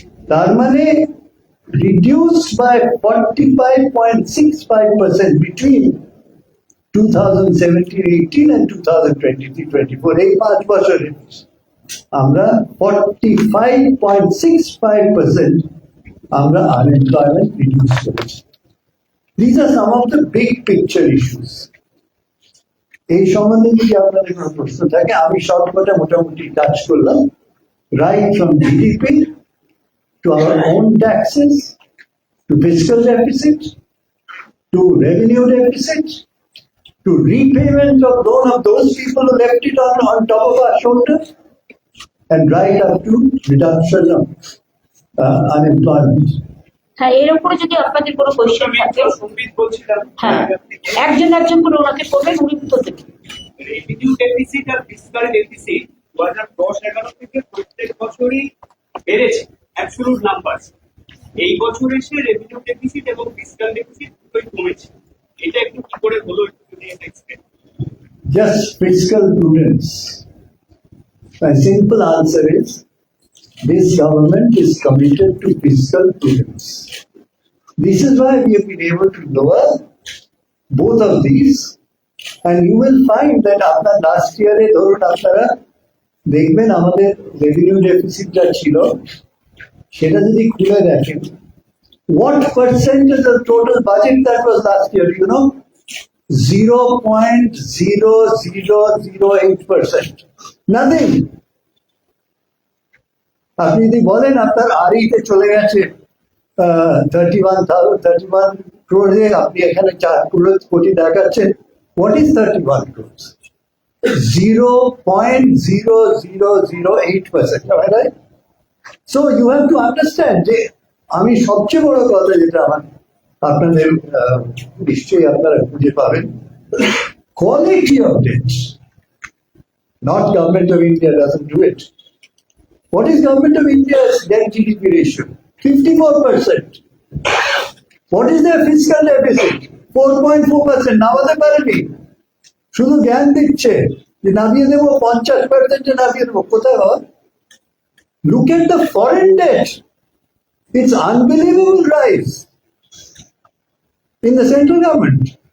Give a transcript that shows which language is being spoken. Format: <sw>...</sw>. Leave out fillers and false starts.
<bn>তার মানে</bn> <en>reduced by 45.65% between 2017-18 and 2023-24,</en> <bn>এই 5 বছরে আমরা 45.65% আমরা আনএমপ্লয়মেন্ট রিডিউস করেছি।</bn> <en>These are some of the big picture issues.</en> <bn>এই সম্বন্ধে যদি আপনাদের কোনো প্রশ্ন থাকে, আমি সবকটা মোটামুটি টাচ করলাম,</bn> <en>right from GDP to our own taxes, to fiscal deficit, to revenue deficit, to repayment of loan of those people who left it on top of our shoulder, and right up to reduction of unemployment.</en> <bn>হ্যাঁ, এর উপরে যদি আপনাদের কোনো question থাকে, হ্যাঁ একজন করে ওনাকে করবেন, উনি উত্তর দেবেন। রেভিনিউ ডেফিসিট আর ফিসকাল ডেফিসিট 2010-11 থেকে প্রত্যেক বছরই বেড়েছে, অ্যাবসলিউট নাম্বারস। এই বছর এসে রেভিনিউ ডেফিসিট এবং ফিসকাল ডেফিসিট দুটোই কমেছে। এটা একটু কি করে হলো, একটু যদি explain.</bn> <en>Just fiscal prudence. My simple answer is, this government is committed to fiscal prudence. This is why we have been able to lower both of these, and you will find that after last year</en> <bn>ধরুন আপনারা দেখবেন আমাদের revenue deficit যা ছিল, সেটা যদি খুলে দেখেন,</bn> <en>what percentage of total budget that was last year, you know? 0.0008%. Nothing.</en> <bn>আপনি যদি বলেন আপনার আরিতে চলে গেছে 31 crore আপনি এখানে 4 কোটি দেখাচ্ছেন।</bn> <en>What is 31 crores? 0.0008%, am I right? So you have to understand</en> <bn>যে আমি সবচেয়ে বড় কথা যেটা আমার আপনাদের নিশ্চয়ই আপনারা খুঁজে পাবেন,</bn> <en>quality of debt. Not Government of India doesn't do it. What is Government of India's debt GDP ratio? 54%. What is their fiscal deficit? 4.4%.</en> <bn>নামাতে পারেনি, শুধু জ্ঞান দিচ্ছে যে নামিয়ে দেবো, 50% নামিয়ে দেবো। কোথায় হয়?</bn> <en>Look at the foreign debt. It's unbelievable rise in the central government.</en>